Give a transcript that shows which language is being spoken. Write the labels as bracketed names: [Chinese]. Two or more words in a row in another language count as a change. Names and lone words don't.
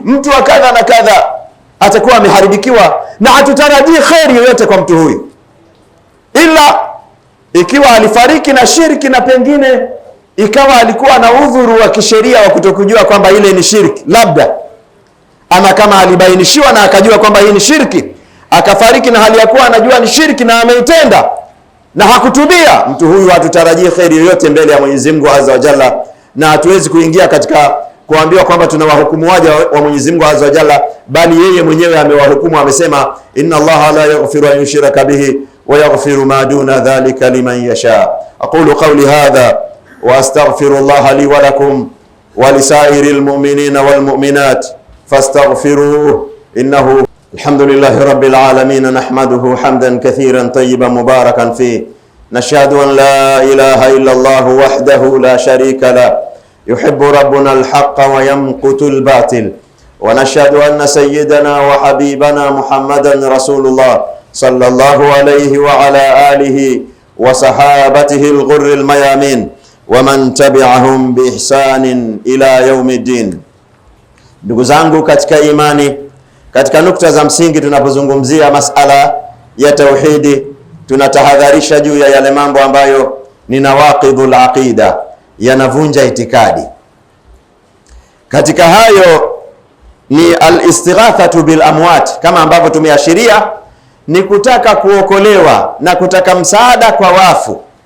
[Swahili] mtu wa kadha na kadha, atakuwa ameharibikiwa, na hatutarajii kheri yoyote kwa mtu huyu, ila ikiwa alifariki na shirki, na pengine ikawa alikuwa na udhuru wa kisheria wa kutokujua kwamba ile ni shirki, labda ama kama alibainishiwa na akajua kwamba hii ni shirki, akafariki na hali ya kuwa anajua ni shirki na ameitenda na hakutubia, mtu huyu hatutarajii kheri yoyote mbele ya Mwenyezi Mungu [Arabic] عز وجل. [Swahili] Na hatuwezi kuingia katika kuambiwa kwamba tunawahukumu waja wa Mwenyezi Mungu [Arabic] عز وجل, [Swahili] bali yeye mwenyewe amewahukumu, amesema [Arabic] إن الله لا يغفر أن يشرك به ويغفر ما دون ذلك لمن يشاء. أقول قولي هذا وأستغفر الله لي ولكم ولسائر المؤمنين والمؤمنات فاستغفروه إنه الحمد لله رب العالمين. نحمده حمدا كثيرا طيبا مباركا فيه. نشهد أن لا إله إلا الله وحده لا شريك لا يحب ربنا الحق ويمقت الباطل. ونشهد أن سيدنا وحبيبنا محمدا رسول الله صلى الله عليه وعلى آله وصحابته الغر الميامين ومن تبعهم بإحسان إلى يوم الدين. [Swahili] Ndugu zangu katika imani, katika nukta za msingi tunapozungumzia masala ya tauhidi, tunatahadharisha juu ya yale mambo ambayo ni [Arabic] نواقض العقيدة, [Swahili] yanavunja itikadi. Katika hayo ni [Arabic] الاستغاثة بالأموات, [Swahili] kama ambavyo tumeashiria, ni kutaka kuokolewa na kutaka msaada kwa wafu.